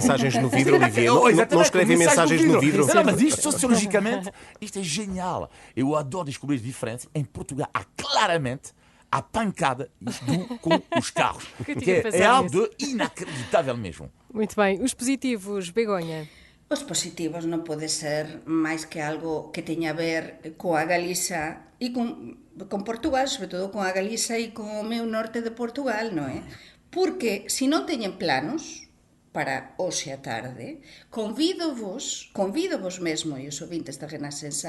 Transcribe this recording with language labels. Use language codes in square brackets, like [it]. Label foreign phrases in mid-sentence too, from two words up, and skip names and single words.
[pt] mensagens no vidro, Olivier. Não Exatamente, escrevem mensagens no vidro. Não, mas isto, sociologicamente, isto é genial. Eu adoro descobrir as diferenças. Em Portugal há claramente a pancada com os carros. Que é algo de inacreditável mesmo. Muito bem. Os positivos, Begonha? [gl] Os positivos non pode ser máis que algo que teña a ver coa Galiza e con Portugal, sobre todo con a Galiza e con o meu norte de Portugal, non é? Porque se non teñen planos para hoxe a tarde, convídovos mesmo e os ouvintes da Renascença